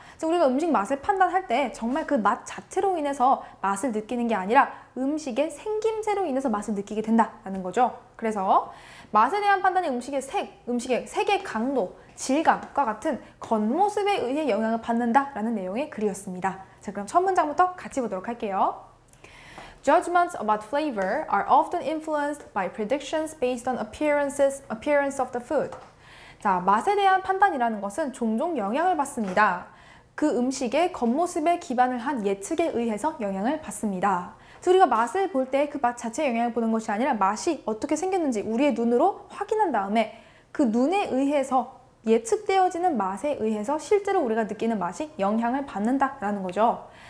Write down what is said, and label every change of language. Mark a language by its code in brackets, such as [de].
[ko] 그래서 우리가 음식 맛을 판단할 때 정말 그 맛 자체로 인해서 맛을 느끼는 게 아니라 음식의 생김새로 인해서 맛을 느끼게 된다는 거죠. 그래서 맛에 대한 판단이 음식의 색의 강도, 질감과 같은 겉모습에 의해 영향을 받는다라는 내용의 글이었습니다. 자, 그럼 첫 문장부터 같이 보도록 할게요. [en] Judgments about flavor are often influenced by predictions based on appearance of the food. [ko] 자, 맛에 대한 판단이라는 것은 종종 영향을 받습니다. 그 음식의 겉모습에 기반을 한 예측에 의해서 영향을 받습니다. 그래서 우리가 맛을 볼 때 그 맛 자체에 영향을 보는 것이 아니라 맛이 어떻게 생겼는지 우리의 눈으로 확인한 다음에 그 눈에 의해서 예측되어지는 맛에 의해서 실제로 우리가 느끼는 맛이 영향을 받는다라는 거죠.